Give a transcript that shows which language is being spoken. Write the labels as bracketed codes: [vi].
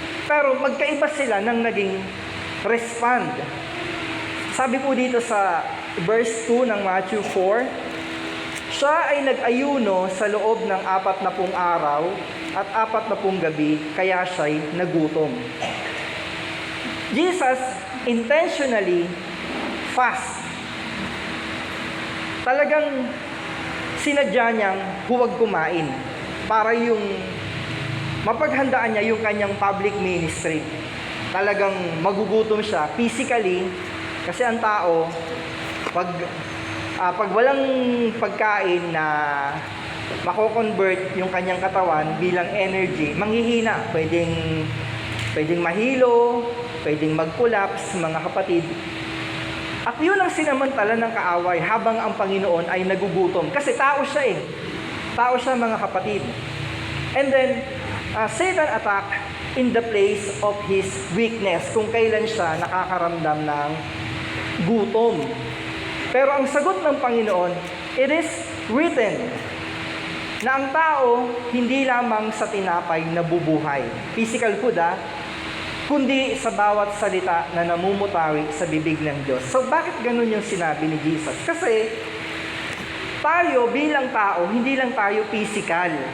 [tl] Pero magkaiba sila ng naging respond. Sabi po dito sa verse 2 ng Matthew 4, siya ay nag-ayuno sa loob ng 40 araw at 40 gabi, kaya siya'y nagutom. [en] Jesus intentionally fast. [tl] Talagang sinadya niyang huwag kumain para yung mapaghandaan niya yung kanyang public ministry. Talagang magugutom siya physically kasi ang tao pag pag walang pagkain na mako-convert yung kanyang katawan bilang energy, manghihina. Pwedeng mahilo, pwedeng mag-collapse, mga kapatid. At yun ang sinamantala ng kaaway habang ang Panginoon ay nagugutom. Kasi tao siya eh. Tao siya, mga kapatid. [en] And then, Satan attack in the place of his weakness, [tl] kung kailan siya nakakaramdam ng gutom. Pero ang sagot ng Panginoon, [en] it is written, [tl] na ang tao hindi lamang sa tinapay nabubuhay, [en] physical food [tl] kundi sa bawat salita na namumutawi sa bibig ng Diyos. So bakit ganun yung sinabi ni Jesus? Kasi tayo bilang tao, hindi lang tayo physical.